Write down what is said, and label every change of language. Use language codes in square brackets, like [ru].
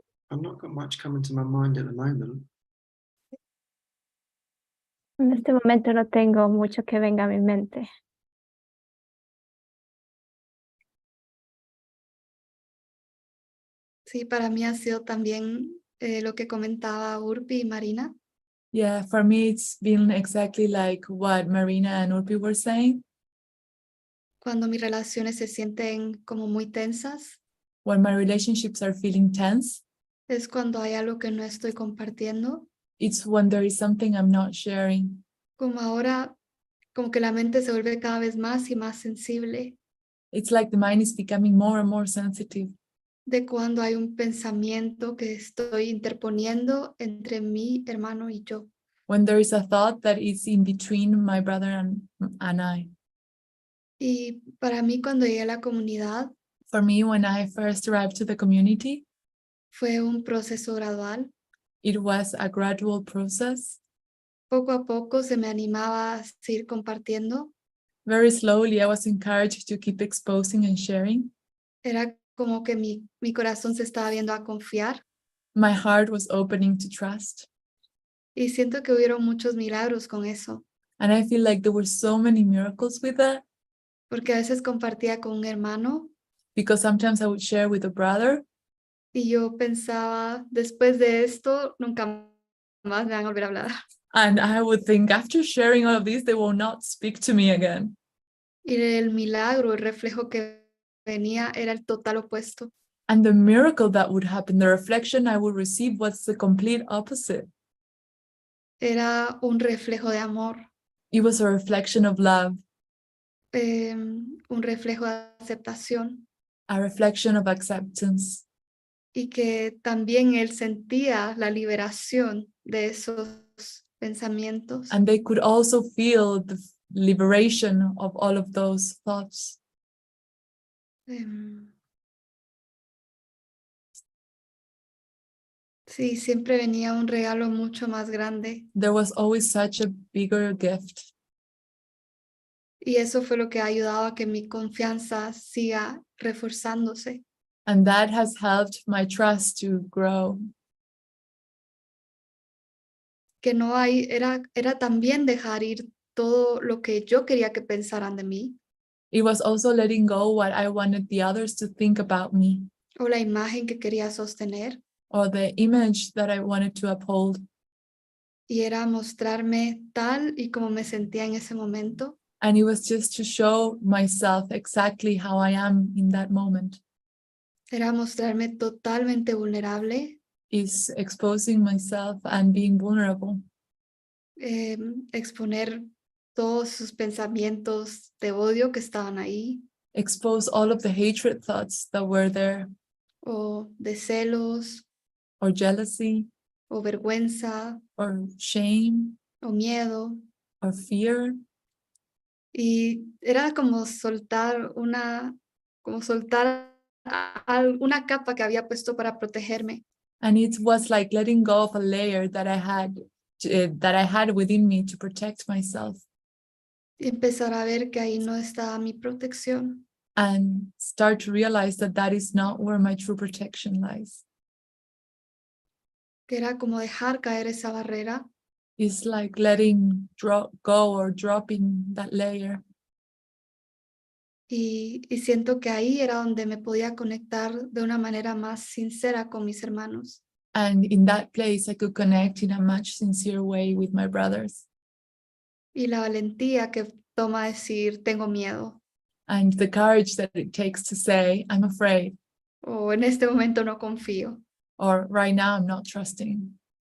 [en] I've not got much coming to my mind at the moment. [es] En este momento no tengo mucho que venga a mi mente. Sí, para mí ha sido también lo que comentaba Urpi y Marina. [en] Yeah, for me it's been exactly like what Marina and 𝘍𝘭𝘀 were saying. [es] Cuando mis relaciones se sienten como muy tensas, [en] When my relationships are feeling tense, [es] es cuando hay algo que no estoy compartiendo. [en] it's when there is something I'm not sharing. [es] Como ahora, como que la mente se vuelve cada vez más y más sensible [en] It's like the mind is becoming more and more sensitive. [es] de cuando hay un pensamiento que estoy interponiendo entre mi hermano y yo. [en] When there is a thought that is in between my brother and I. [es] Y para mí cuando llegué a la comunidad [en] For me, when I first arrived to the community, [es] fue un proceso gradual. [en] it was a gradual process. [es] Poco a poco se me animaba a seguir compartiendo. [en] Very slowly, I was encouraged to keep exposing and sharing. [es] Era como que mi corazón se estaba viendo a confiar. [en] My heart was opening to trust. [es] Y siento que hubieron muchos milagros con eso. [en] And I feel like there were so many miracles with that, [es] Porque a veces compartía con un hermano [en] because sometimes I would share with a brother [es] Y yo pensaba, después de esto, nunca más me van a volver a hablar. [en] And I would think, after sharing all of this, they will not speak to me again. [es] Y el milagro, el reflejo que venía era el total opuesto. [en] And the miracle that would happen, the reflection I would receive was the complete opposite. [es] Era un reflejo de amor, [en] It was a reflection of love, [es] un reflejo de aceptación. [en] a reflection of acceptance. [es] Y que también él sentía la liberación de esos pensamientos. [en] And they could also feel the liberation of all of those thoughts. [es] Sí, siempre venía un regalo mucho más grande. [en] There was always such a bigger gift. [es] Y eso fue lo que ha ayudado a que mi confianza siga reforzándose. [en] And that has helped my trust to grow. [es] Que no hay, era también dejar ir todo lo que yo quería que pensaran de mí, [en] It was also letting go what I wanted the others to think about me, [es] o la imagen que quería sostener, [en] or the image that I wanted to uphold. [es] y era mostrarme tal y como me sentía en ese momento, [en] And it was just to show myself exactly how I am in that moment. [es] era mostrarme totalmente vulnerable, [en] Is exposing myself and being vulnerable. [es] exponer todos sus pensamientos de odio que estaban ahí, [en] Expose all of the hatred thoughts that were there, [es] o de celos, [en] or jealousy, [es] o vergüenza, [en] or shame, [es] o miedo. [en] or fear. [es] Y era como soltar una capa que había puesto para protegerme. [en] And it was like letting go of a layer that I had within me to protect myself, [es] Y empezar a ver que ahí no estaba mi protección. [en] and start to realize that that is not where my true protection lies. [es] Que era como dejar caer esa barrera [en] It's like letting go or dropping that layer. [es] y siento que ahí era donde me podía conectar de una manera más sincera con mis hermanos. [en] And in that place, I could connect in a much sincere way with my brothers. [es] Y la valentía que toma decir tengo miedo, [en] And the courage that it takes to say, I'm afraid, [es] o en este momento no confío, [en] or right now I'm not trusting,